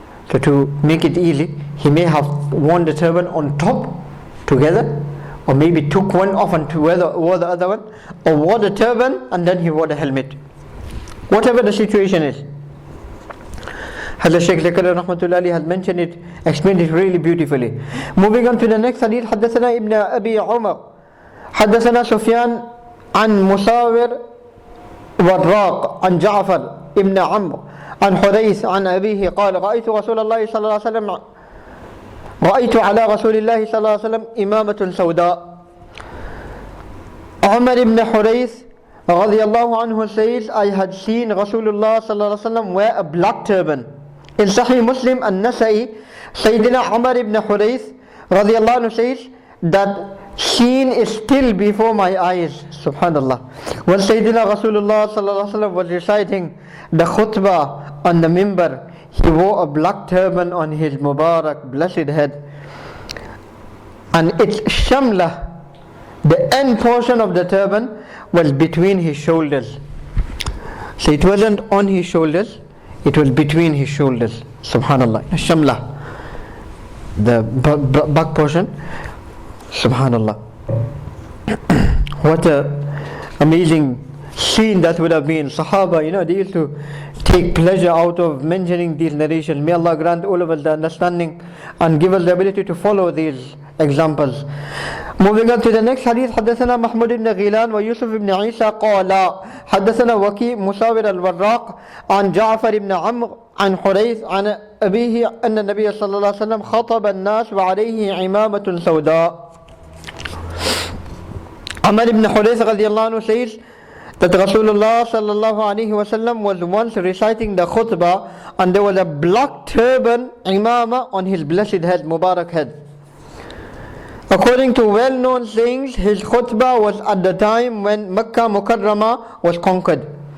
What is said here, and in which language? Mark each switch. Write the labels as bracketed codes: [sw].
[en] So to make it easy, he may have worn the turban on top together, or maybe took one off and wore the other one, or wore the turban and then he wore the helmet. Whatever the situation is. Hazrat Shaykh Khabbaab has mentioned it, explained it really beautifully. Moving on to the next hadith, [ar] حدثنا ابن أبي عمر حدثنا سفيان عن مساور والراق عن جعفر ابن عمرو عن حريث عن أبيه قال رأيت رسول الله صلى الله عليه وسلم رأيت على رسول الله صلى الله عليه وسلم إمامة سوداء. [en] Umar ibn Hurayth radiyallahu anhu says, I had seen Rasulullah sallallahu alaihi wasallam wear a black turban. In Sahih Muslim and Nasa'i, Sayyidina Umar ibn Hurayth radiyallahu anhu says that scene is still before my eyes. Subhanallah. When Sayyidina Rasulullah sallallahu alaihi wasallam was reciting the khutbah on the mimbar, he wore a black turban on his Mubarak blessed head, and its shamla, the end portion of the turban, was between his shoulders. So it wasn't on his shoulders, it was between his shoulders. Subhanallah. Shamla, the back portion. Subhanallah. What a amazing scene that would have been. Sahaba, they used to take pleasure out of mentioning these narrations. May Allah grant all of us the understanding and give us the ability to follow these examples. Moving on to the next hadith, [ar] حدثنا محمود بن غيلان ويوسف بن عيسى قال حدثنا وكيع مساور الوراق عن جعفر بن عمرو عن حريث عن أبيه أن النبي صلى الله عليه وسلم خطب الناس وعليه عمامة سوداء. [en] Umar ibn Hurayth radiyallahu anhu says that Rasulullah sallallahu alaihi wasallam was once reciting the khutbah and there was a black turban, imama, on his blessed head, Mubarak head. According to well-known sayings, his khutbah was at the time when Makkah Mukarramah was conquered.